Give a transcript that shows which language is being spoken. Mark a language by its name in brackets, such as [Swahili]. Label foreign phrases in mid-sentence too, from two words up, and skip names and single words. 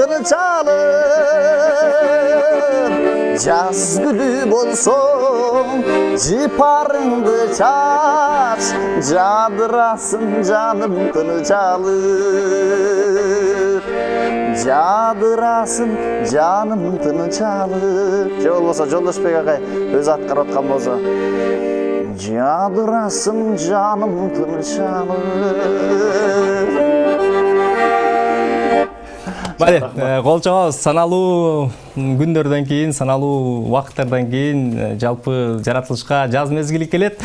[Kyrgyz] тынчалып жаз күні болсаң жыпарыңды чач жадырасын жаным тынчалып жадырасын жаным тынчалып же болбосо Жолдошбек агай өзү аткарып аткан болсо жадырасын жаным тынчалып Мали, кол чабабыз. Саналуу күндөрдөн кийин, саналуу убакыттардан кийин жалпы жаратылышка жаз мезгили келет.